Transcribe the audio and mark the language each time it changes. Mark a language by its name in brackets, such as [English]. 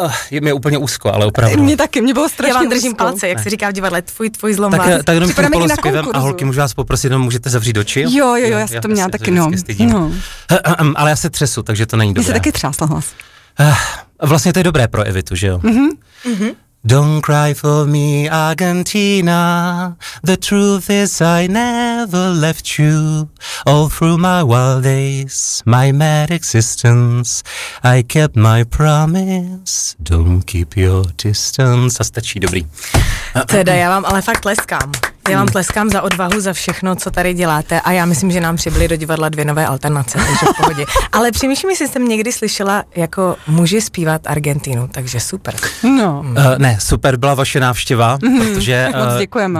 [Czech] Je mi úplně úzko, ale opravdu. Mě taky, mě bylo strašně. Já vám držím úzko. Palce, jak ne. Se říká v divadle, tvůj zlom vás. Tak jenom tím polospěvem a holky, můžu vás poprosit, jenom můžete zavřít oči? Jo, já jsem to měla taky, no. Ale já se třesu, takže to není dobré. Mě se taky třásla hlas. Vlastně to je dobré pro Evitu, že jo? [English] Don't cry for me, Argentina, the truth is I never left you. All through my wild days, my mad existence, I kept my promise, don't keep your distance. [Czech] A stačí, dobrý. Teda já vám ale fakt leskám. Já vám tleskám za odvahu, za všechno, co tady děláte, a já myslím, že nám přibyly do divadla dvě nové alternace, takže v pohodě. Ale přemýšlím, jestli jsem někdy slyšela, jako muži zpívat Argentinu, takže super. No. Ne, super byla vaše návštěva, protože moc děkujeme.